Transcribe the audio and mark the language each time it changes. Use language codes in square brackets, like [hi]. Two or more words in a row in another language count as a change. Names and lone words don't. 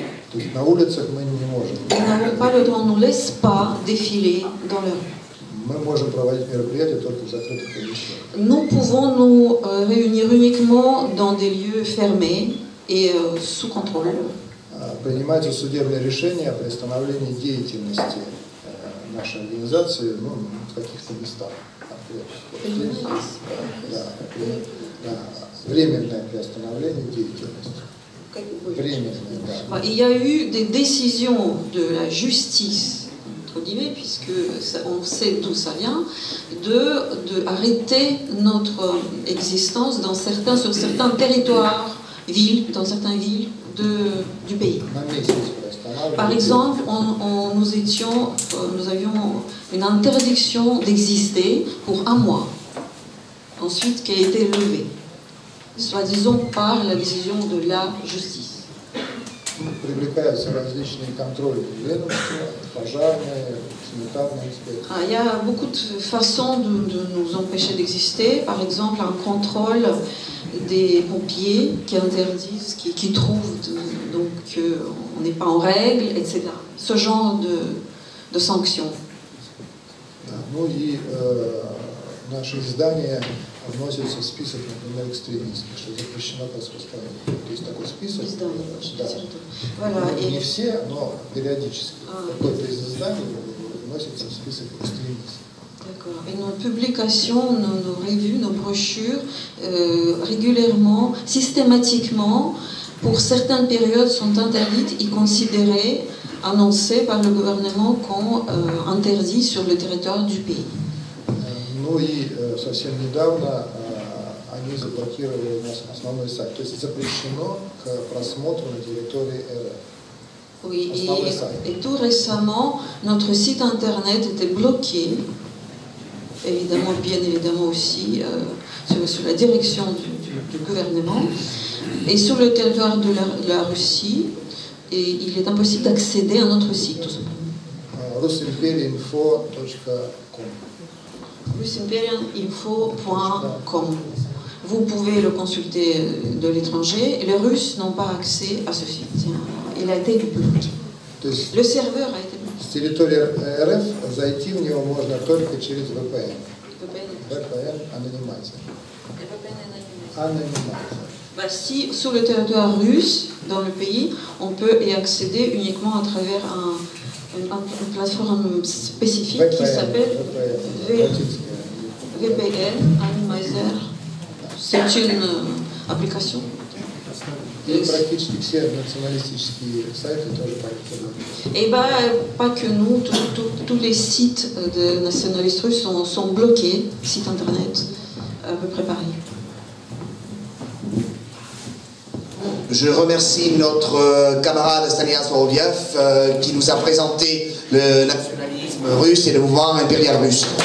[ru] То есть на улицах мы не можем. [fr] Nous n'avons pas le droit, on ne nous laisse pas défiler dans la rue. [ru] Мы можем проводить мероприятия только в закрытых помещениях. [fr] Nous pouvons nous réunir uniquement dans des lieux fermés et sous contrôle. [ru] Принимаются судебные решения о приостановлении деятельности нашей организации в каких-то местах. Временное приостановление деятельности. Временное, да. [fr] Il y a eu des décisions de la justice, entre guillemets, puisque on sait d'où ça vient, de arrêter notre existence sur certains territoires, dans certaines villes du pays. Par exemple, nous avions une interdiction d'exister pour 1 mois, ensuite qui a été levée, soi-disant par la décision de la justice. [ru] Привлекаются различные контрольные ведомства, пожарные, санитарные инспекции. [fr] Il y a beaucoup de façons de nous empêcher d'exister. Par exemple, un contrôle des pompiers qui interdisent, qui trouvent qu'on n'est pas en règle, etc. Ce genre de sanctions. [ru] Ну и наши издания вносятся в список, например, экстремистских, что запрещено к распространению. То есть такой список. Не все, но периодически. Какой-то из изданий вносится в список экстремистов. [fr] D'accord. Et nos publications, nos revues, nos brochures, régulièrement, systématiquement, pour certaines périodes, sont interdites et considérées, annoncées par le gouvernement comme interdites sur le territoire du pays. [ru] Ну и совсем недавно они заблокировали наш основной сайт. То есть запрещено к просмотру на территории РФ. [fr] Oui, et tout récemment, notre site internet était bloqué, bien évidemment aussi, sous la direction du gouvernement, et sur le territoire de la Russie, et il est impossible d'accéder à notre site, tout simplement. russimperianinfo.com. Vous pouvez le consulter de l'étranger, et les Russes n'ont pas accès à ce site. Il a été bloqué. Le serveur a été bloqué. [ru] С территории РФ зайти в него можно только через VPN. VPN анонимация. [fr] Si sur le territoire russe, dans le pays, on peut y accéder uniquement à travers une plateforme spécifique qui s'appelle VPN Anonymizer. C'est une application. [ru] И практически все националистические сайты тоже по. [fr] Et pas que nous, tous les sites de nationalistes russes sont bloqués, sites internet, à peu près pareil. Je remercie notre camarade Stanislas Voroviev qui nous a présenté le nationalisme russe et le mouvement impérial russe.